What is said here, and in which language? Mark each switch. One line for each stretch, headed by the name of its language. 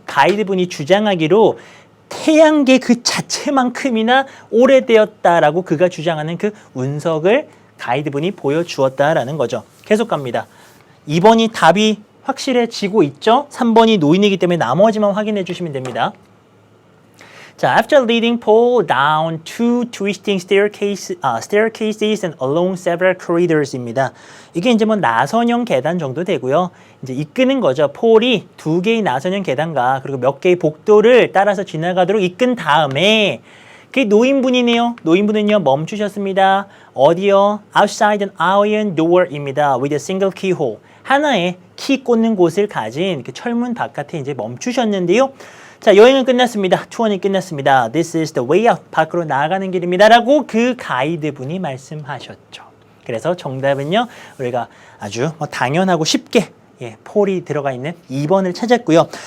Korean: 가이드분이 주장하기로 태양계 그 자체만큼이나 오래되었다라고 그가 주장하는 그 운석을 가이드분이 보여주었다라는 거죠. 계속 갑니다. 2번이 답이 확실해지고 있죠? 3번이 노인이기 때문에 나머지만 확인해 주시면 됩니다.
English: 자, after leading Paul down two twisting staircases and along several corridors입니다.
Korean: 이게 이제 뭐 나선형 계단 정도 되고요. 이제 이끄는 거죠. 폴이 2개의 나선형 계단과 그리고 몇 개의 복도를 따라서 지나가도록 이끈 다음에 그게 노인분이네요. 노인분은요 멈추셨습니다. 어디요?
English: Outside an iron door입니다. With a single keyhole.
Korean: 하나의 키 꽂는 곳을 가진 그 철문 바깥에 이제 멈추셨는데요. 자, 여행은 끝났습니다. 투어는 끝났습니다.
English: This is the way out.
Korean: 밖으로 나아가는 길입니다. 라고 그 가이드분이 말씀하셨죠. 그래서 정답은요. 우리가 아주 당연하고 쉽게 폴이 들어가 있는 2번을 찾았고요.